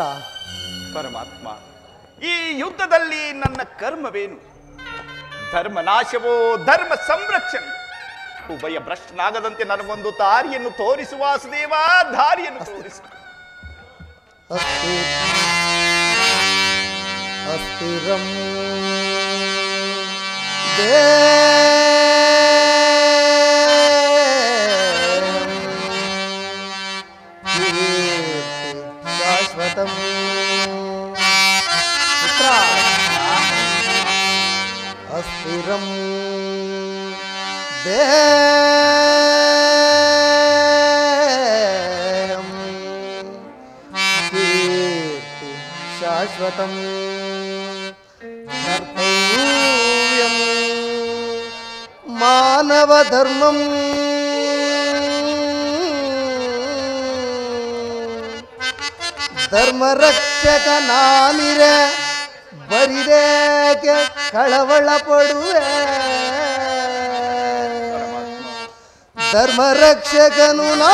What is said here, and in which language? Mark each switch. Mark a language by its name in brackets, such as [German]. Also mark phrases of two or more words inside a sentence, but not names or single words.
[Kannada] ಪರಮಾತ್ಮ, ಈ ಯುದ್ಧದಲ್ಲಿ ನನ್ನ ಕರ್ಮವೇನು? ಧರ್ಮ ನಾಶವೋ ಧರ್ಮ ಸಂರಕ್ಷಣೆ? ಉಭಯ ಭ್ರಷ್ಟನಾಗದಂತೆ ನನಗೊಂದು ದಾರಿಯನ್ನು ತೋರಿಸು ವಾಸುದೇವ, ದಾರಿಯನ್ನು ತೋರಿಸು. [Sanskrit] ಅಸ್ಥಿರಂ ಶಾಶ್ವತಂ ಅಸ್ಥಿರಂ ದೇಹಂ ಕೀರ್ತಿ ವ್ರತಂ ಕರ್ತವ್ಯಂ ಮಾನವ ಧರ್ಮಂ [Kannada] ಧರ್ಮ ರಕ್ಷಕ ನಾನಿರೆ ಬರಿದೇಕೆ ಕಳವಳ ಪಡುವೆ ಧರ್ಮ ರಕ್ಷಕನು